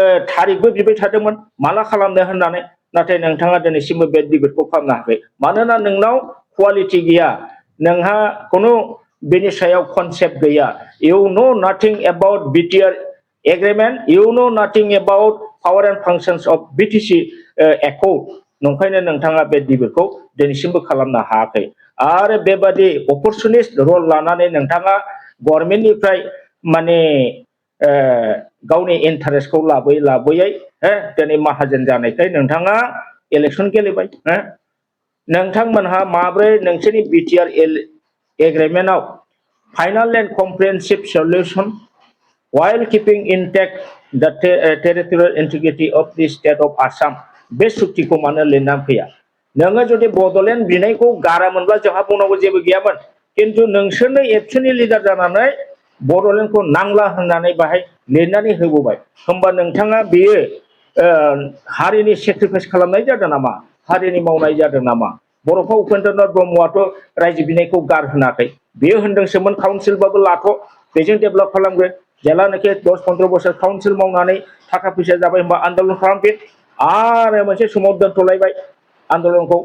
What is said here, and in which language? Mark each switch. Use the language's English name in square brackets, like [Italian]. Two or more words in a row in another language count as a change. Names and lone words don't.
[Bodo] थारिखबो बिबाय थादोंमोन माला खालामनो होननानै नाथाय नोंथाङा दिनैसिमबो बे डिबेटखौ खालामनो हायाखै मानोना नोंनाव क्वालिटि गैया नोंहा खुनु बेनि सायाव कनसेप्ट गैया [English] you know nothing about BTR agreement you know nothing about power and functions of BTC accord [Bodo] नंखायनो नोंथाङा बे डिबेटखौ दिनैसिमबो खालामनो हायाखै आरो बेबादि [English] opportunist role [Bodo] लानानै नोंथाङा गभर्नमेन्टनिफ्राय माने गावनि इन्टारेस्टखौ लाबोयै दिनै माहाजोन जानायखाय नोंथाङा इलेक्सन गेलेबाय नोंथांमोनहा माब्रै नोंसोरनि [English] BTR agreement final and comprehensive solution while keeping intact the territorial integrity of the state of Assam [Bodo] बे सुक्तिखौ मानो लिरनानै फैया नोङो जुदि बड'लेण्ड बिनायखौ गारामोनब्ला जोंहा बुंनांगौ जेबो गैयामोन किन्तु नोंसोरनो एबसुनि लिडार जानानै बड'लेण्डखौ नांला होननानै बाहाय लिरनानै होबोबाय होमबा नोंथाङा बेयो हारिनि सेक्रिफाइस खालामनाय जादों नामा हारिनि मावनाय जादों नामा बर'फा उपेन्द्रनाथ ब्रह्मआथ' रायजो बिनायखौ गारहोनाखै बेयो होनदोंसोमोन काउन्सिलबाबो लाथ' बेजों डेभेलप खालामगोन जेलानोखि 10-15 बोसोर काउन्सिल मावनानै थाखा फैसा जाबाय होनबा आन्दलन खालामफिन आरो मोनसे समाव दोनथ'लायबाय आन्दलनखौ